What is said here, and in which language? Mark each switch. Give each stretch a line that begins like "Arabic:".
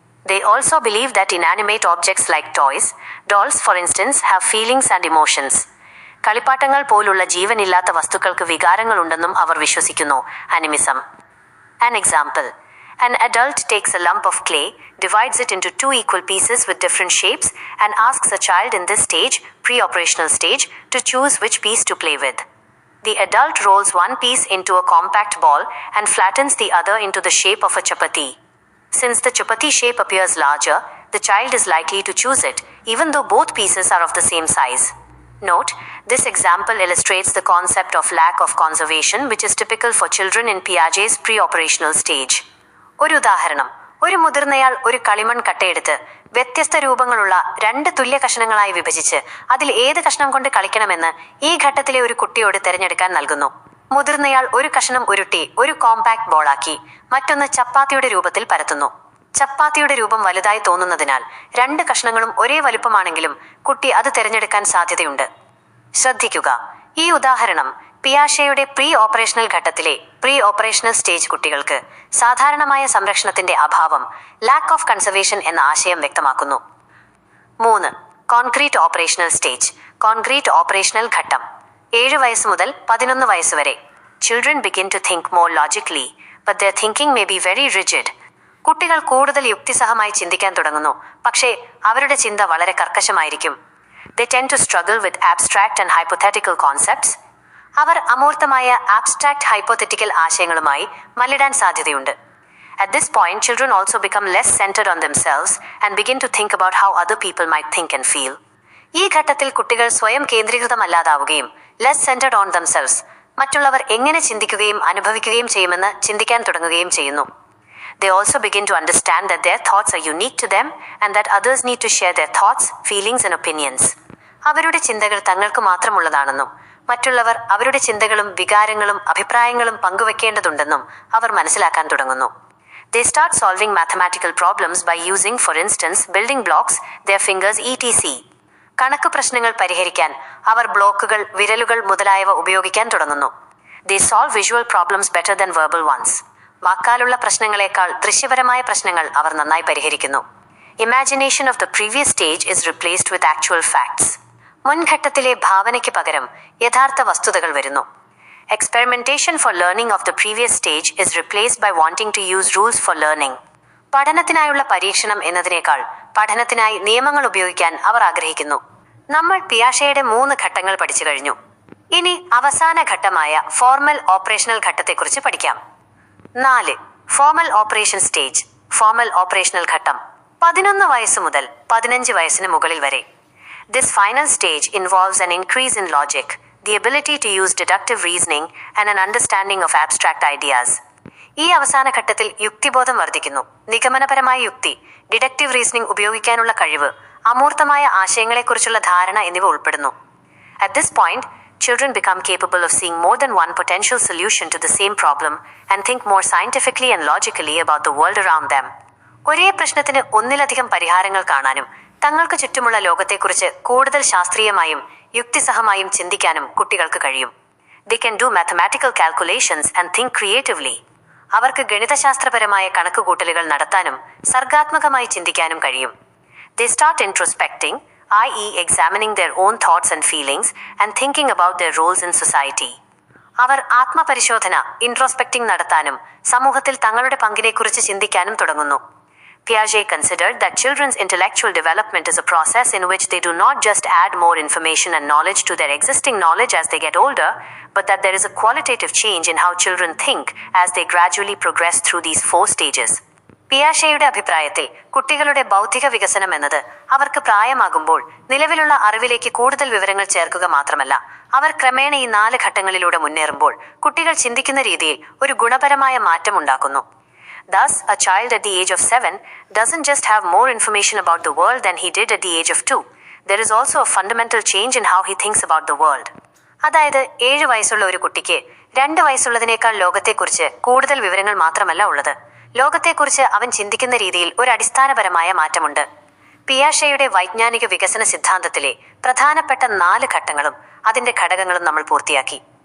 English: They also believe that inanimate objects like toys, dolls for instance, have feelings and emotions.
Malayalam: കളിപ്പാട്ടങ്ങൾ പോലുള്ള ജീവനില്ലാത്ത വസ്തുക്കൾക്ക് വികാരങ്ങൾ ഉണ്ടെന്നും അവർ വിശ്വസിക്കുന്നു. Animism.
English: An example. An adult takes a lump of clay, divides it into two equal pieces with different shapes, and asks a child in this stage, pre-operational stage, to choose which piece to play with. The adult rolls one piece into a compact ball and flattens the other into the shape of a chapati. Since the chapati shape appears larger, the child is likely to choose it, even though both pieces are of the same size. Note, this example illustrates the concept of lack of conservation, which is typical for children in Piaget's pre-operational stage.
Malayalam: ഒരു ഉദാഹരണം, ഒരു മുതിർന്നയാൾ ഒരു കളിമൺ കട്ടയെടുത്ത് വ്യത്യസ്ത രൂപങ്ങളുള്ള രണ്ട് തുല്യ കഷണങ്ങളായി വിഭജിച്ച് അതിൽ ഏത് കഷണം കൊണ്ട് കളിക്കണമെന്ന് ഈ ഘട്ടത്തിലെ ഒരു കുട്ടിയോട് തിരഞ്ഞെടുക്കാൻ നൽകുന്നു. മുതിർന്നയാൾ ഒരു കഷണം ഉരുട്ടി ഒരു കോമ്പാക്ട് ബോളാക്കി മറ്റൊന്ന് ചപ്പാത്തിയുടെ രൂപത്തിൽ പരത്തുന്നു. ചപ്പാത്തിയുടെ രൂപം വലുതായി തോന്നുന്നതിനാൽ രണ്ട് കഷണങ്ങളും ഒരേ വലുപ്പമാണെങ്കിലും കുട്ടി അത് തിരഞ്ഞെടുക്കാൻ സാധ്യതയുണ്ട്. ശ്രദ്ധിക്കുക, ഈ ഉദാഹരണം പിയാഷെയുടെ പ്രീ ഓപ്പറേഷണൽ ഘട്ടത്തിലെ പ്രീ ഓപ്പറേഷണൽ സ്റ്റേജ് കുട്ടികൾക്ക് സാധാരണമായ സംരക്ഷണത്തിന്റെ അഭാവം, ലാക്ക് ഓഫ് കൺസർവേഷൻ എന്ന ആശയം വ്യക്തമാക്കുന്നു. 3. Concrete operational stage, concrete operational ഘട്ടം. 7 വയസ്സ് മുതൽ 11 വയസ്സ് വരെ.
English: Children begin to think more logically, but their thinking may be very rigid.
Malayalam: കുട്ടികൾ കൂടുതൽ യുക്തിസഹമായി ചിന്തിക്കാൻ തുടങ്ങുന്നു, പക്ഷേ അവരുടെ ചിന്ത വളരെ കർക്കശമായിരിക്കും.
English: They tend to struggle with abstract and hypothetical concepts.
Malayalam: Our അമൂർത്തമായ abstract hypothetical ആശയങ്ങളുമായി മല്ലിടാൻ സാധ്യതയുണ്ട്.
English: At this point, children also become less centered on themselves and begin to think about how other people might think and feel.
Malayalam: ഈ ഘട്ടത്തിൽ കുട്ടികൾ സ്വയം കേന്ദ്രീകൃതമല്ലാതാവുകയും
English: less centred on themselves,
Malayalam: മറ്റുള്ളവർ എങ്ങനെ ചിന്തിക്കുകയും അനുഭവിക്കുകയും ചെയ്യുമെന്ന് ചിന്തിക്കാൻ തുടങ്ങുകയും ചെയ്യുന്നു.
English: They also begin to understand that their thoughts are unique to them and that others need to share their thoughts, feelings and opinions.
Malayalam: അവരുടെ ചിന്തകൾ തങ്ങൾക്ക് മാത്രമുള്ളതാണെന്നും മറ്റുള്ളവർ അവരുടെ ചിന്തകളും വികാരങ്ങളും അഭിപ്രായങ്ങളും പങ്കുവെക്കേണ്ടതുണ്ടെന്നും അവർ മനസ്സിലാക്കാൻ തുടങ്ങുന്നു.
English: They start solving mathematical problems by using, for instance, building blocks, their fingers etc.
Malayalam: കണക്ക് പ്രശ്നങ്ങൾ പരിഹരിക്കാൻ അവർ ബ്ലോക്കുകൾ, വിരലുകൾ മുതലായവ ഉപയോഗിക്കാൻ തുടങ്ങുന്നു.
English: They solve visual problems better than verbal ones.
Malayalam: വാക്കാലുള്ള പ്രശ്നങ്ങളെക്കാൾ ദൃശ്യപരമായ പ്രശ്നങ്ങൾ അവർ നന്നായി പരിഹരിക്കുന്നു.
English: Imagination of the previous stage is replaced with actual facts.
Malayalam: മുൻഘട്ടത്തിലെ ഭാവനയ്ക്ക് പകരം യഥാർത്ഥ വസ്തുതകൾ വരുന്നു.
English: Experimentation for learning of the previous stage is replaced by wanting to use rules for learning.
Malayalam: പഠനത്തിനായുള്ള പരീക്ഷണം എന്നതിനേക്കാൾ പഠനത്തിനായി നിയമങ്ങൾ ഉപയോഗിക്കാൻ അവർ ആഗ്രഹിക്കുന്നു. നമ്മൾ പിയാഷെയുടെ 3 ഘട്ടങ്ങൾ പഠിച്ചു കഴിഞ്ഞു. ഇനി അവസാന ഘട്ടമായ ഫോർമൽ ഓപ്പറേഷണൽ ഘട്ടത്തെക്കുറിച്ച് പഠിക്കാം. 4. Formal operation stage, formal operational ഘട്ടം. 11 വയസ്സ് മുതൽ 15 വയസ്സിന് മുകളിൽ വരെ.
English: This final stage involves an increase in logic, the ability to use deductive reasoning and an understanding of abstract ideas.
Malayalam: ഈ അവസാന ഘട്ടത്തിൽ യുക്തിബോധം വർദ്ധിക്കുന്നു. നിഗമനപരമായ യുക്തി, ഡിഡക്റ്റീവ് റീസണിംഗ് ഉപയോഗിക്കാനുള്ള കഴിവ്, അമൂർത്തമായ ആശയങ്ങളെക്കുറിച്ചുള്ള ധാരണ എന്നിവ ഉൾപ്പെടുന്നു.
English: At this point, children become capable of seeing more than one potential solution to the same problem and think more scientifically and logically about the world around them.
Malayalam: ഒരേ പ്രശ്നത്തിന് ഒന്നിലധികം പരിഹാരങ്ങൾ കാണാനും തങ്ങൾക്ക് ചുറ്റുമുള്ള ലോകത്തെക്കുറിച്ച് കൂടുതൽ ശാസ്ത്രീയമായും യുക്തിസഹമായും ചിന്തിക്കാനും കുട്ടികൾക്ക് കഴിയും.
English: They can do mathematical calculations and think creatively.
Malayalam: അവർക്ക് ഗണിതശാസ്ത്രപരമായ കണക്കുകൂട്ടലുകൾ നടത്താനും സർഗാത്മകമായി ചിന്തിക്കാനും കഴിയും.
English: They start introspecting, i.e. examining their own thoughts and feelings and thinking about their roles in society.
Malayalam: അവർ ആത്മപരിശോധന, ഇൻട്രോസ്പെക്റ്റിംഗ് നടത്താനും സമൂഹത്തിൽ തങ്ങളുടെ പങ്കിനെക്കുറിച്ച് ചിന്തിക്കാനും തുടങ്ങുന്നു.
English: Piaget considered that children's intellectual development is a process in which they do not just add more information and knowledge to their existing knowledge as they get older, but that there is a qualitative change in how children think as they gradually progress through these 4 stages.
Malayalam: പിയാഷെയുടെ അഭിപ്രായത്തിൽ കുട്ടികളുടെ ബൗദ്ധിക വികസനം എന്നത് അവർക്ക് പ്രായമാകുമ്പോൾ നിലവിലുള്ള അറിവിലേക്ക് കൂടുതൽ വിവരങ്ങൾ ചേർക്കുക മാത്രമല്ല, അവർ ക്രമേണ ഈ 4 ഘട്ടങ്ങളിലൂടെ മുന്നേറുമ്പോൾ കുട്ടികൾ ചിന്തിക്കുന്ന രീതിയിൽ ഒരു ഗുണപരമായ മാറ്റം ഉണ്ടാക്കുന്നു.
English: Thus, a child at the age of 7 doesn't just have more information about the world than he did at the age of 2. There is also a fundamental change in how he thinks about the world.
Malayalam: അതായത് 7 വയസ്സുള്ള ഒരു കുട്ടിക്ക് 2 വയസ്സുള്ളതിനേക്കാൾ ലോകത്തെക്കുറിച്ച് കൂടുതൽ വിവരങ്ങൾ മാത്രമല്ല ഉള്ളത്, ലോകത്തെക്കുറിച്ച് അവൻ ചിന്തിക്കുന്ന രീതിയിൽ ഒരു അടിസ്ഥാനപരമായ മാറ്റമുണ്ട്. പിയാഷെയുടെ വൈജ്ഞാനിക വികസന സിദ്ധാന്തത്തിലെ പ്രധാനപ്പെട്ട 4 ഘട്ടങ്ങളും അതിന്റെ ഘടകങ്ങളും നമ്മൾ പൂർത്തിയാക്കി.